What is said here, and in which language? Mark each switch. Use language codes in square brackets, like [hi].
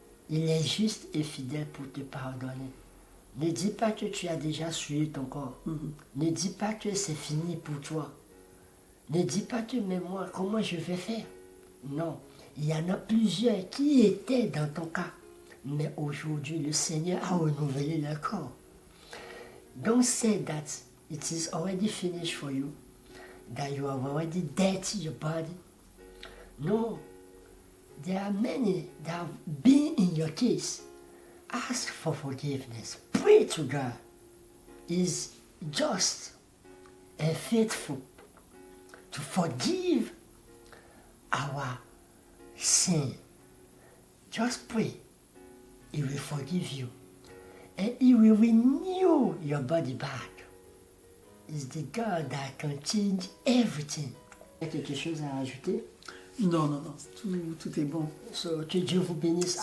[fr] Il est juste et fidèle pour te pardonner. Ne dis pas que tu as déjà souillé ton corps. Ne dis pas que c'est fini pour toi. Ne dis pas que, mais moi, comment je vais faire? Non, il y en a plusieurs qui étaient dans ton cas. Mais aujourd'hui, le Seigneur a renouvelé leur corps. [en] Don't say that it is already finished for you, that you have already dirty your body. No, there are many that have been in your case. Ask for forgiveness. Pray to God. He is just and faithful to forgive our sin. Just pray He will forgive you. And He will renew your body back. He's the God that can change everything. [fr] Il y a quelque chose à ajouter? Non, tout est bon. So, que Dieu vous bénisse